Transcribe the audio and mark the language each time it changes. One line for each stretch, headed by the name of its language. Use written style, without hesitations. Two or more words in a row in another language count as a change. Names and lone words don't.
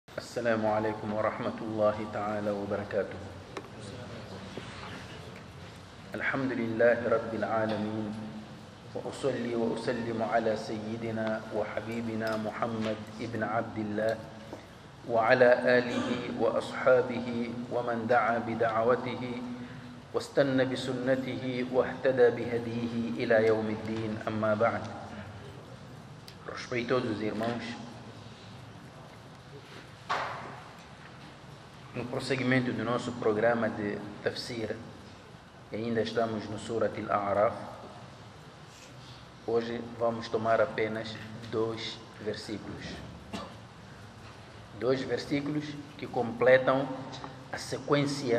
Arabic: السلام عليكم ورحمة الله تعالى وبركاته. الحمد لله رب العالمين، وأصلي وأسلم على سيدنا وحبيبنا محمد ابن عبد الله وعلى آله وأصحابه ومن دعا بدعوته واستنى بسنته واهتدى بهديه إلى يوم الدين. أما بعد.
Portuguese: Respeitosos irmãos, no prosseguimento do nosso programa de tafsir, ainda estamos no Surat Al-A'raf. Hoje vamos tomar apenas dois versículos que completam a sequência.